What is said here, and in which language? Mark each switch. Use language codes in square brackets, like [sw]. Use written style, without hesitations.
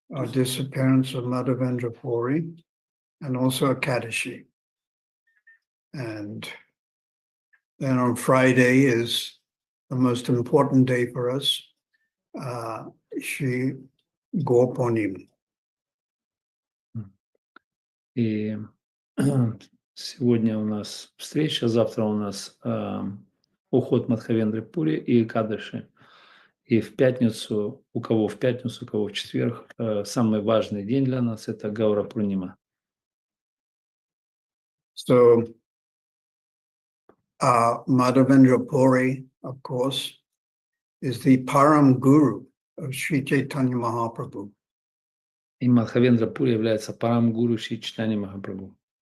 [en] Disappearance of Madhavendra Puri, and also Ekadashi. And then on Friday is the most important day for us, Shri Gopanim. [ru] И сегодня у нас встреча, завтра у нас уход Мадхавендры Пури и Экадаши. И в пятницу, у кого в пятницу, у кого в четверг, самый важный день для нас – это Гаура Пурнима. [en] So, Madhavendra Puri, of course, is the Param Guru of Sri Chaitanya Mahaprabhu. [ru] И Мадхавендра Пури является парам гуру Шри Чайтанья Махапрабху.